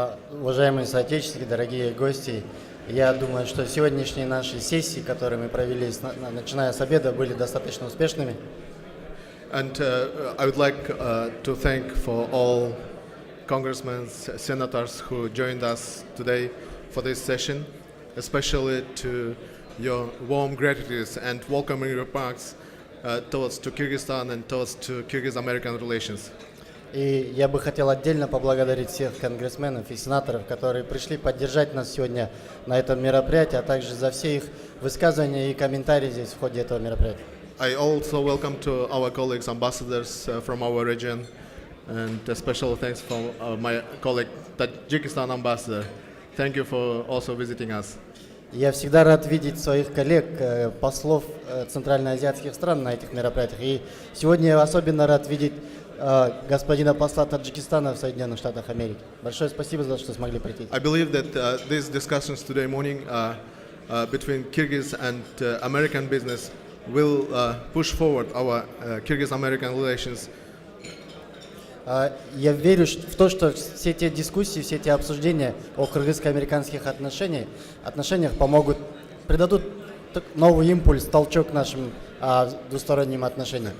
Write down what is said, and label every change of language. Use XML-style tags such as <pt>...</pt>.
<ru>Уважаемые соотечественники, дорогие гости, я думаю, что сегодняшние наши сессии, которые мы провели, начиная с обеда, были достаточно успешными.</ru> <en>And I would like to thank for all congressmen, senators who joined us today for this session, especially to your warm gratitude and welcoming remarks towards to Kyrgyzstan and towards to Kyrgyz-American relations.</en> <ru>И я бы хотел отдельно поблагодарить всех конгрессменов и сенаторов, которые пришли поддержать нас сегодня на этом мероприятии, а также за все их высказывания и комментарии здесь в ходе этого мероприятия.</ru> <en>I also welcome to our colleagues, ambassadors from our region, and a special thanks for my colleague, Tajikistan ambassador. Thank you for also visiting us.</en> <ru>Я всегда рад видеть своих коллег, послов центральноазиатских стран на этих мероприятиях. И сегодня я особенно рад видеть господина посла Таджикистана в Соединенных Штатах Америки. Большое спасибо за то, что смогли прийти.</ru> <en>I believe that these discussions today morning between Kyrgyz and American business will push forward our Kyrgyz-American relations.</en> <ru>Я верю в то, что все эти дискуссии, все эти обсуждения о кыргызско-американских отношениях помогут, придадут новый импульс, толчок нашим двусторонним отношениям.</ru>